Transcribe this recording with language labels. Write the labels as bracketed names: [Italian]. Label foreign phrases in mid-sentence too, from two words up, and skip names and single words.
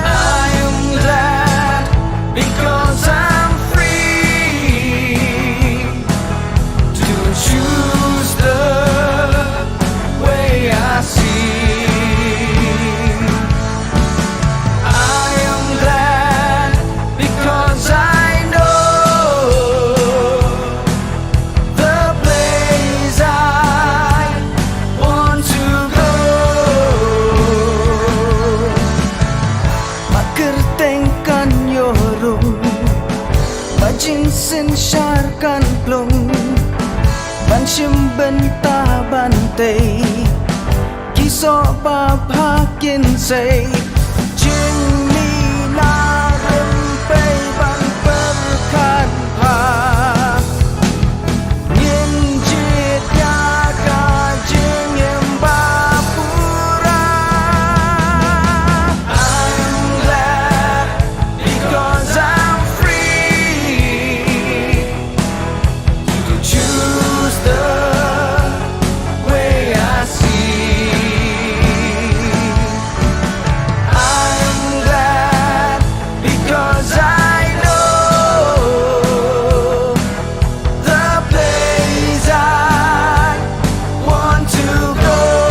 [English] I am glad because I'm free to choose the way I see. I am glad because I know the place I want to go. [Khasi] Makertengkan yorong, majinsin syarkan plong, banshim benta bantai, kisok babhakin say, jing ni na rempei ban perkan pa, nyin jit ya ka jing em bapura. [English] I'm glad because I'm free to choose the way I see. I'm glad because I know the place I want to go.